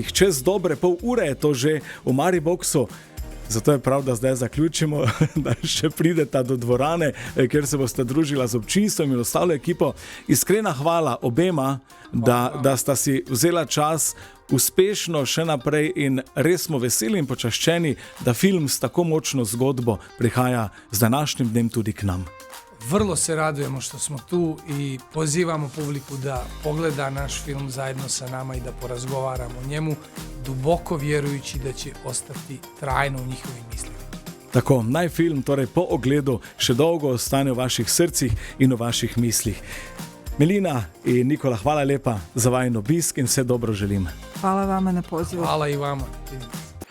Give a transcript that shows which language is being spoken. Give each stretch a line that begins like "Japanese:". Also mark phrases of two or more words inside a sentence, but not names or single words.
Slovenian: čez dobre pol ure je to že v Mariboxu. Zato je prav, da zdaj zaključimo, da še prideta do dvorane, kjer se boste družila z občinstvom in ostalo ekipo. Iskrena hvala obema, da sta si vzela čas uspešno še naprej in res smo veseli in počaščeni, da film s tako močno zgodbo prihaja z današnjim dnem tudi k nam.
Serbian: Vrlo se radujemo što smo tu i pozivamo publiku da pogleda naš film zajedno sa nama i da porazgovaramo o njemu, duboko vjerujući da će ostati trajno u njihovim mislima.
Slovenian: Tako, naj film torej po ogledu še dolgo ostane v vaših srcih in v vaših mislih. Melina in Nikola, hvala lepa za vajen obisk in vse dobro želim.
Serbian: Hvala vama na pozivu. Hvala i vama.